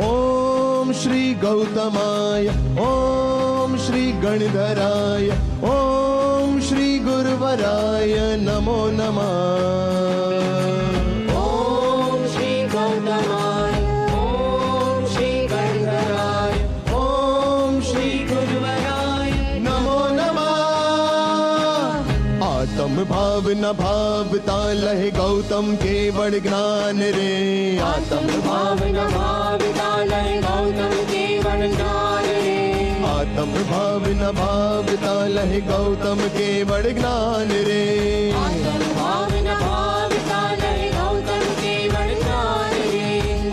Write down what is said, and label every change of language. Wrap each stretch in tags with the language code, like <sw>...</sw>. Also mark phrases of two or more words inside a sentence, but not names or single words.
<sa>ओम श्री गौतमाय ओम श्री गणधराय ओम श्री गुरुवराय नमो नमः ओम श्री गौतमाय ओम श्री गणधराय ओम श्री गुरुवराय नमो नमः</sa> <gu>આત્મ ભાવ ન ભાવતા લહ ગૌતમ કેવળ જ્ઞાન રે આત્મ ભાવ ન ભાવતા લય ગૌતમ કેવળ જ્ઞાન રે આત્મ ભાવ ન ભાવતા લહ ગૌતમ કેવળ જ્ઞાન રે આત્મ ભાવ ન ભાવતા લય ગૌતમ કેવળ જ્ઞાન રે</gu>